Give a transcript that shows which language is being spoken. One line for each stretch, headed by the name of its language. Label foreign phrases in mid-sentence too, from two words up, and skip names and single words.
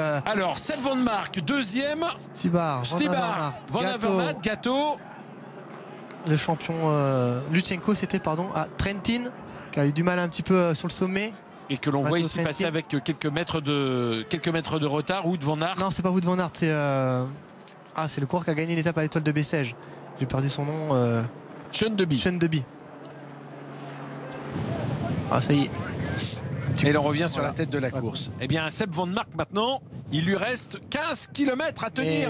French: Alors, Seb Van Mark, deuxième. Stibar, Van Avermaet, Gâteau. Le champion Lutsenko, c'était, Trentin, qui a eu du mal un petit peu sur le sommet. Et que l'on voit ici passer avec quelques mètres de retard. Wout van Aert. Non, c'est pas Wout van Aert, c'est le coureur qui a gagné l'étape à l'Étoile de Bessèges. J'ai perdu son nom. Sean Deby. Ah, ça y est. Et l'on revient sur la tête de la course. Eh bien, Seb Van Mark maintenant, il lui reste 15 km à tenir.